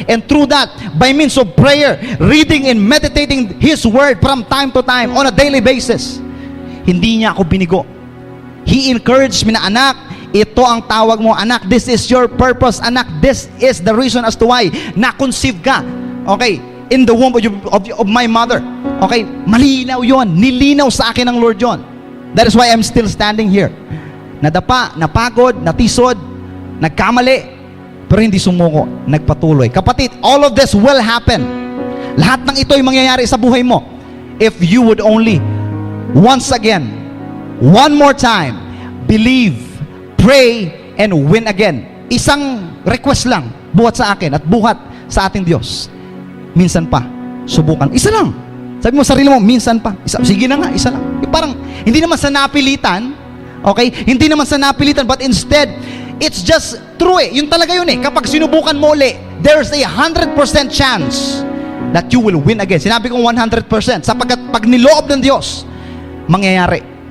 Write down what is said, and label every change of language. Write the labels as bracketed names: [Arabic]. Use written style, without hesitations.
[English] And through that, by means of prayer, reading and meditating His Word from time to time on a daily basis, [Filipino] hindi niya ako binigo. [English] He encouraged me na, [Filipino] anak, ito ang tawag mo, anak, [English] this is your purpose, anak, this is the reason as to why na-conceive ka, okay, in the womb of my mother. [Filipino] Okay, malinaw yon, nilinaw sa akin ng Lord yon. [English] That is why I'm still standing here. [Filipino] Nadapa, napagod, natisod, nagkamali, pero hindi sumuko, nagpatuloy. [English] Kapatid, all of this will happen. [Filipino] Lahat ng ito ay mangyayari sa buhay mo [English] if you would only, once again, one more time, believe, pray, and win again. [Filipino] Isang request lang, buhat sa akin at buhat sa ating Diyos. Minsan pa, subukan. Isa lang. Sabi mo sarili mo, minsan pa. Sige na nga, isa lang. Parang, hindi naman sa napilitan, okay? Hindi naman sa napilitan, [English] but instead, it's just true [Filipino] eh. Yun talaga yun eh. Kapag sinubukan mo uli, [English] there's a 100% chance that you will win again. [Filipino] Sinabi kong 100%. Sapagkat pag niloob ng Diyos, mangyayari.